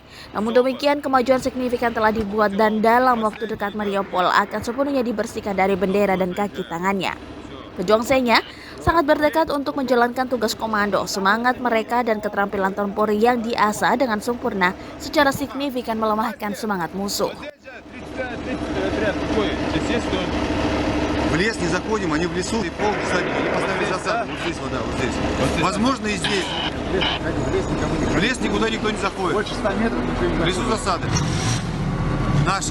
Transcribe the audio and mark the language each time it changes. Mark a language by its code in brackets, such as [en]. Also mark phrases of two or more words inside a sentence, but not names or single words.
[id] Namun demikian, kemajuan signifikan telah dibuat dan dalam waktu dekat Mariupol akan sepenuhnya dibersihkan dari bendera dan kaki tangannya. Pejuang Xenia sangat berdekat untuk menjalankan tugas komando. Semangat mereka dan keterampilan tempur yang diasah dengan sempurna secara signifikan melemahkan semangat musuh. [ru] В лес не заходим, они в лесу и пол посадили, они поставили засаду. Вот здесь, вот здесь. Возможно, и здесь. В лес никуда никто не заходит. Больше 100 метров В лесу засады. Наши